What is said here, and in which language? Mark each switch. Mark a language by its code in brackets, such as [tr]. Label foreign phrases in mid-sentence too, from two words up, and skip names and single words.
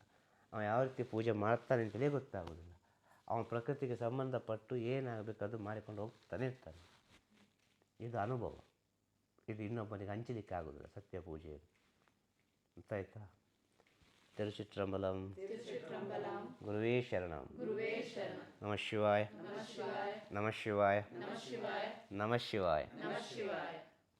[kn] ಅವ ಯಾವ ರೀತಿ ಪೂಜೆ ಮಾಡ್ತಾನೆ ಅಂತಲೇ ಗೊತ್ತಾಗೋದಿಲ್ಲ. ಅವನ ಪ್ರಕೃತಿಗೆ ಸಂಬಂಧಪಟ್ಟು ಏನಾಗಬೇಕು ಅದು ಮಾಡಿಕೊಂಡು ಹೋಗ್ತಾನೆ ಇರ್ತಾನೆ. ಇದು ಅನುಭವ. ಇದು ಇನ್ನೊಬ್ಬನಿಗೆ ಹಂಚಲಿಕ್ಕೆ ಆಗೋದಿಲ್ಲ ಸತ್ಯ ಪೂಜೆ. ಗೊತ್ತಾಯ್ತಾ? ತಿರುಚಿಟ್ರಂಬಲಂ [sa] ಗುರುವೇ ಶರಣಂ. ನಮಃ ಶಿವಾಯ, ನಮಃ ಶಿವಾಯ, ನಮಃ ಶಿವಾಯ.